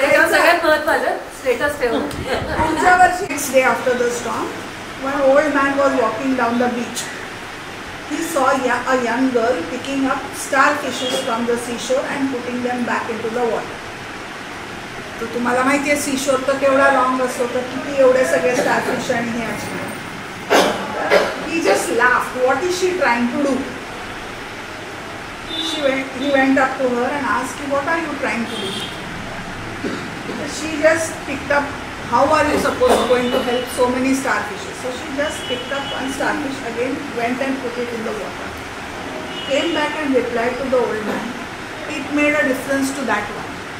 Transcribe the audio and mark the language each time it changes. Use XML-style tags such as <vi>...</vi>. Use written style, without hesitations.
<mr>सगळ्यात महत्वाचं स्टेटस ठेवून। पुढच्या वर्षी</mr> <en>Next day after the storm, when an old man was walking down the beach, he saw a young girl picking up starfishes from the seashore and putting them back into the water.</en> <mr>तर तुम्हाला माहिती आहे seashore तर केवढा long असतो, तर किती एवढे सगळे स्टारफिश आणि हे असणार।</mr> <en>He just laughed, what is she trying to do? He went up to her and asked, what are you trying to do? She just picked up, how are you supposed going to help so many starfishes? So she just picked up one starfish again, went and put it in the water, came back and replied to the old man, it made a difference to that one.</en>